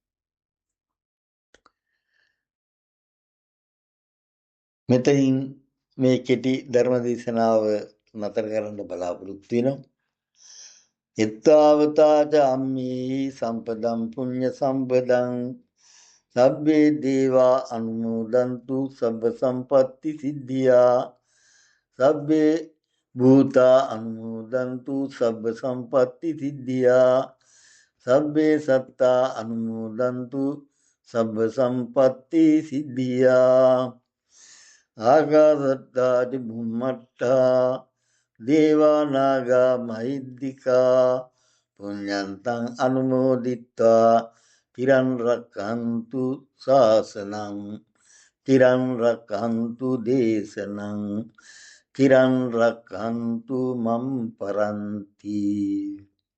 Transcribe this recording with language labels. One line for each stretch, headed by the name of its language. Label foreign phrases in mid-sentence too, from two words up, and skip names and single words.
Sinhala: මෙතනින් මේ කෙටි ධර්ම දේශනාව නතර කරන්න බලාපොරොත්තු වෙනවා.
Pali: එත්තාවතාච අම්මේ සම්පදම් පුඤ්ඤ සම්පදං සබ්බේ දේවා අනුමෝදන්තු සබ්බ සම්පatti සිද්ධියා සබ්බේ භූතා අනුමෝදන්තු සබ්බ සම්පatti සිද්ධියා සබ්බේ සත්තා අනුමෝදන්තු සබ්බ සම්පatti සිද්ධියා ආගාසත්තා බුම්මට්ටා දේවා නාග මහිද්దికා පුඤ්ඤන්තං අනුමෝදිත්වා තිරන් රක්ඛන්තු ශාසනං තිරන් රක්ඛන්තු දේශනං තිරන් රක්ඛන්තු මම් පරන්ති.